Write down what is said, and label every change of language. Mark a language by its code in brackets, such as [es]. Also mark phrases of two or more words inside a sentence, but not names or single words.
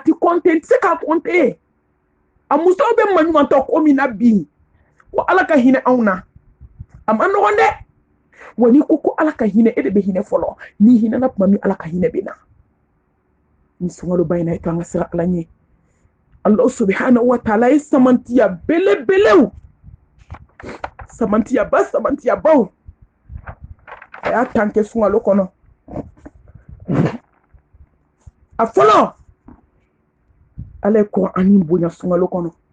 [bm] ti kɔnte n tɛ se k'a kɔnte a musow bɛ maɲumantɔ ko min na bi ko ala ka hinɛ anw na a ma nɔgɔn dɛ wa n'i ko ala ka hinɛ e de bɛ hinɛ fɔlɔ n'i hinɛna tuma min ala ka hinɛ bɛ na ni sunkaloba in na i to an ka sira ala ɲɛ [ar] الله سبحانه وتعالى [bm] ye samantiya belebelew samantiyabaw a y'a tan kɛ sunkalo kɔnɔ a fɔlɔ ala ye Kur'ani bonya sunkalo kɔnɔ